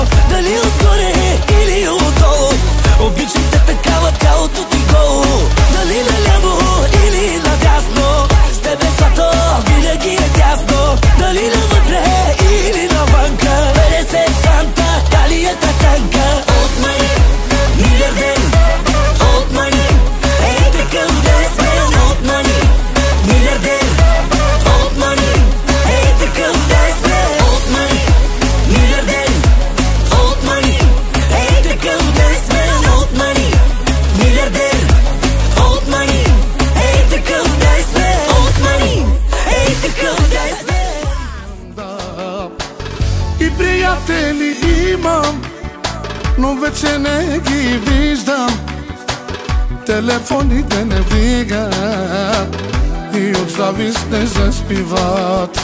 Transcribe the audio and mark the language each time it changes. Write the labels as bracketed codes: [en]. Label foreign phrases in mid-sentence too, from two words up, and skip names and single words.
[bg] Дали отгоре или отдолу, обичам те такава, тялото ти голо. Дали наляво или надясно, с тебе свато винаги е тясно. Дали навътре или навънка, 50 санта, талията танка. [en] Old money, милиардер. Old money, [bg] ей такъв да сме. [en] Old money, милиардер. Old money, [bg] ей такъв да сме. [en] Old money, милиардер. Old money, [bg] ей такъв да сме. [en] Old money, милиардер. Old money, [bg] ей такъв да сме. [en] Old money, [bg] ей такъв да сме. И приятели имам, но вече не ги виждам. Телефоните не вдигат и от завист не заспиват.